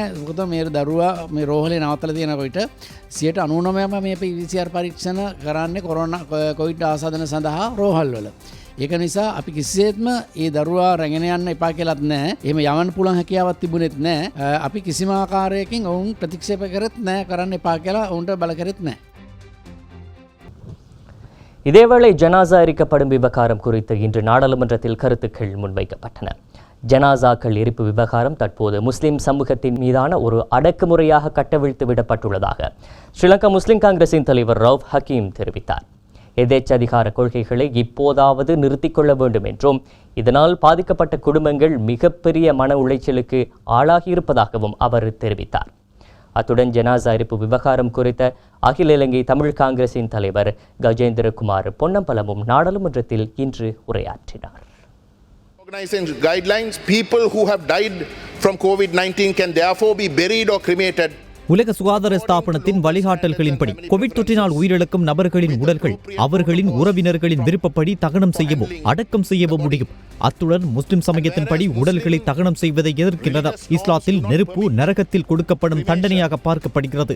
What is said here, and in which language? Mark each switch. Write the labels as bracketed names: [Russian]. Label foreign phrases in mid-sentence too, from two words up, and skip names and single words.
[Sinhala] මොකද මේ දරුවා මේ රෝහලේ නවත්තලා තියෙන විට 99%ම මේ PCR පරීක්ෂණ කරන්නේ කොවිඩ් ආසාදන සඳහා රෝහල් වල. ඒක නිසා අපි කිසිසේත්ම මේ දරුවා රැගෙන යන්න එපා කියලාත් නැහැ. එහෙම යවන්න පුළුවන් හැකියාවක් තිබුණෙත් නැහැ. අපි කිසිම ආකාරයකින් ඔවුන් ප්‍රතික්ෂේප කරෙත් නැහැ, කරන්න එපා කියලා ඔවුන්ට බල කරෙත් නැහැ. [Tamil] இதேவேளை ஜனாசா எரிக்கப்படும் விவகாரம் குறித்து இன்று நாடாளுமன்றத்தில் கருத்துக்கள் முன்வைக்கப்பட்டன. ஜனாசாக்கள் எரிப்பு விவகாரம் தற்போது முஸ்லிம் சமூகத்தின் மீதான ஒரு அடக்குமுறையாக கட்டவிழ்த்து விடப்பட்டுள்ளதாக ஸ்ரீலங்கா முஸ்லிம் காங்கிரசின் தலைவர் ரவுஃப் ஹக்கீம் தெரிவித்தார். எதேச்சதிகார கொள்கைகளை இப்போதாவது நிறுத்திக் கொள்ள வேண்டும் என்றும் இதனால் பாதிக்கப்பட்ட குடும்பங்கள் மிகப்பெரிய மன உளைச்சலுக்கு ஆளாகியிருப்பதாகவும் அவர் தெரிவித்தார். அத்துடன் ஜனாசா எரிப்பு விவகாரம் குறித்த அகில இலங்கை தமிழ் காங்கிரசின் தலைவர் கஜேந்திரகுமார் பொன்னம்பலமும் நாடாளுமன்றத்தில் இன்று உரையாற்றினார். [English] Organizing guidelines, people who have died from COVID-19 can therefore be buried or cremated. [Tamil] உலக சுகாதார ஸ்தாபனத்தின் வழிகாட்டல்களின்படி கோவிட் தொற்றினால் உயிரிழக்கும் நபர்களின் உடல்கள் அவர்களின் உறவினர்களின் விருப்பப்படி தகனம் செய்யவும் அடக்கம் செய்யவும் முடியும். அத்துடன் முஸ்லிம் சமயத்தின்படி உடல்களை தகனம் செய்வதை எதிர்க்கின்றனர். இஸ்லாத்தில் நெருப்பு நரகத்தில் கொடுக்கப்படும் தண்டனையாக பார்க்கப்படுகிறது.